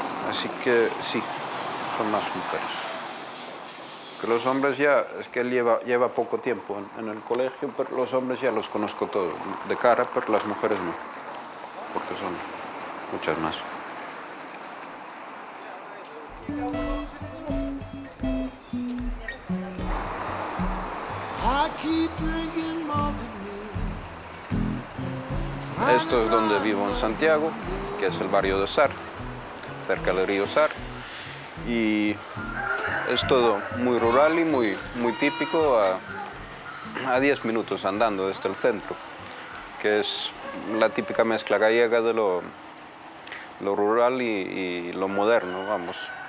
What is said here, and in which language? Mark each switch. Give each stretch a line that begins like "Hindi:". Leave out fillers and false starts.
Spanish: Así que sí, son más mujeres. Que los hombres ya, es que él lleva poco tiempo en el colegio, pero los hombres ya los conozco todos de cara, pero las mujeres no, porque son muchas más.
English: I keep drinking Martini,
Spanish: Esto es donde vivo en Santiago, que es el barrio de Sar, cerca del río Sar. Y es todo muy rural y muy típico, a 10 minutos andando desde el centro, que es la típica mezcla gallega de lo rural y lo moderno, vamos.